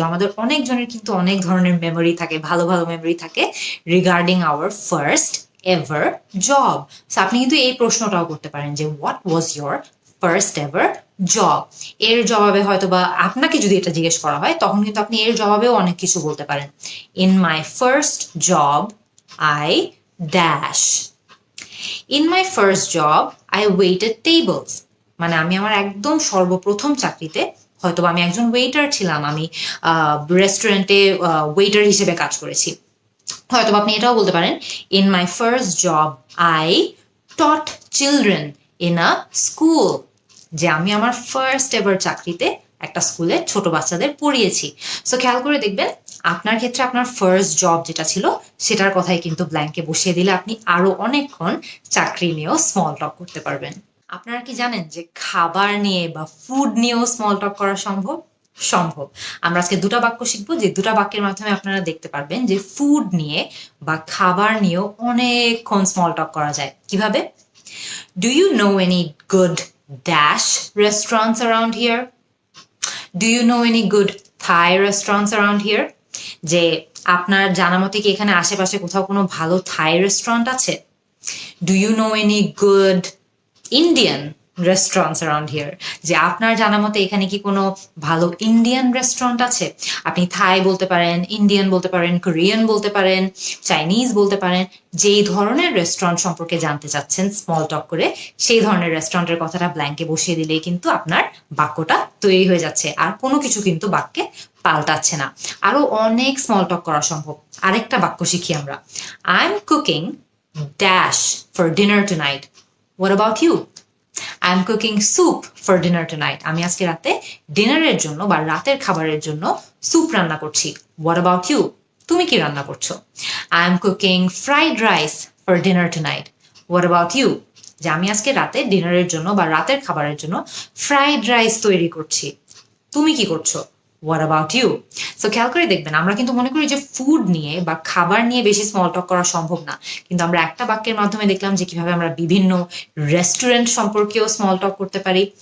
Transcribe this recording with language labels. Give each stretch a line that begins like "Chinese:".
Bangla: আমাদের অনেকজনের কিন্তু অনেক ধরনের মেমোরি থাকে, ভালো ভালো মেমোরি থাকে
English: Regarding our first ever job.
Bangla: আপনি কিন্তু এই প্রশ্নটাও করতে পারেন যে
English: What was your first ever job?
Bangla: এর জবাবে হয়তো বা আপনাকে যদি এটা জিজ্ঞেস করা হয়, তখন কিন্তু আপনি এর জবাবেও অনেক কিছু বলতে পারেন।
English: In my first job I dash. In my first job I waited tables.
Bangla: মানে আমি আমার একদম সর্বপ্রথম চাকরিতে হয়তো আমি একজন ওয়েটার ছিলাম, আমি রেস্টুরেন্টে ওয়েটার হিসেবে কাজ করেছি। হয়তো আপনি এটাও বলতে পারেন,
English: in my first job I taught children in a school,
Bangla: যে আমি আমার ফার্স্ট এভার চাকরিতে একটা স্কুলে ছোট বাচ্চাদের পড়িয়েছি। সো খেয়াল করে দেখবেন আপনার ক্ষেত্রে আপনার ফার্স্ট জব যেটা ছিল সেটার কথাই কিন্তু ব্ল্যাঙ্কে বসিয়ে দিলে আপনি আরো অনেকক্ষণ চাকরি নিয়েও স্মল টক করতে পারবেন। আপনারা কি জানেন যে খাবার নিয়ে বা ফুড নিয়েও স্মল টক করা সম্ভব? সম্ভব। আমরা আজকে দুটা বাক্য শিখবো, যে দুটা বাক্যের মাধ্যমে আপনারা দেখতে পারবেন যে ফুড নিয়ে বা খাবার নিয়েও অনেকক্ষণ স্মল টক করা যায়। কিভাবে?
English: Do you know any good dash restaurants around here? Do you know any good Thai restaurants around here?
Bangla: যে আপনার জানা মতে কি এখানে আশেপাশে কোথাও কোনো ভালো থাই রেস্টুরেন্ট আছে?
English: Do you know any good Indian restaurants around here?
Bangla: যে আপনার জানা মতে এখানে কি কোনো ভালো ইন্ডিয়ান রেস্টুরেন্ট আছে? আপনি থাই বলতে পারেন, ইন্ডিয়ান বলতে পারেন, কোরিয়ান বলতে পারেন, চাইনিজ বলতে পারেন। যেই ধরনের রেস্টুরেন্ট সম্পর্কে জানতে চাচ্ছেন স্মল টক করে, সেই ধরনের রেস্টুরেন্টের কথাটা ব্ল্যাঙ্কে বসিয়ে দিলেই কিন্তু আপনার বাক্যটা তৈরি হয়ে যাচ্ছে, আর কোনো কিছু কিন্তু বাক্যে পাল্টাচ্ছে না। আরো অনেক স্মল টক করা সম্ভব। আরেকটা বাক্য শিখি আমরা।
English: I am cooking dash for dinner tonight. What about you? I'm cooking soup for dinner tonight.
Bangla: আমি আজকে রাতে ডিনারের জন্য বা রাতের খাবারের জন্য স্যুপ রান্না করছি।
English: What about you?
Bangla: তুমি কি রান্না করছো?
English: I'm cooking fried rice for dinner tonight. What about you?
Bangla: যে আমি আজকে রাতে ডিনারের জন্য বা রাতের খাবারের জন্য ফ্রাইড রাইস তৈরি করছি। তুমি কি করছো?
English: What about you?
Bangla: সো খেয়াল করে দেখবেন, আমরা কিন্তু মনে করি যে ফুড নিয়ে বা খাবার নিয়ে বেশি স্মল টক করা সম্ভব না, কিন্তু আমরা একটা বাক্যের মাধ্যমে দেখলাম যে কিভাবে আমরা বিভিন্ন রেস্টুরেন্ট সম্পর্কেও স্মল টক করতে পারি।